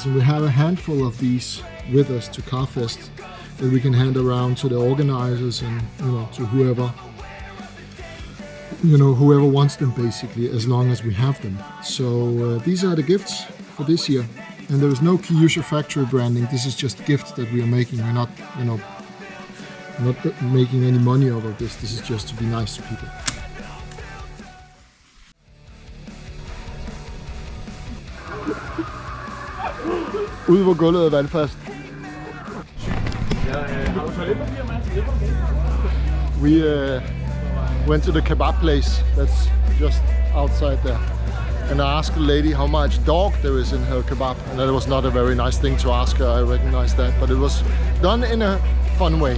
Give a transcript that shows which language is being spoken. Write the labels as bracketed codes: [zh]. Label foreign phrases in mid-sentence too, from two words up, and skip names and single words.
[en] And we have a handful of these with us to Carfest that we can hand around to the organizers and, you know, to whoever, you know, whoever wants them basically, as long as we have them. So these are the gifts for this year. And there is no KyushaFactory branding. This is just gifts that we are making. We're not, you know, not making any money out of this. This is just to be nice to people. [da] Ude hvor gulvet er vandfast. [en] We went to the kebab place that's just outside there. And I asked the lady how much dog there is in her kebab. And that was not a very nice thing to ask her, I recognize that. But it was done in a fun way.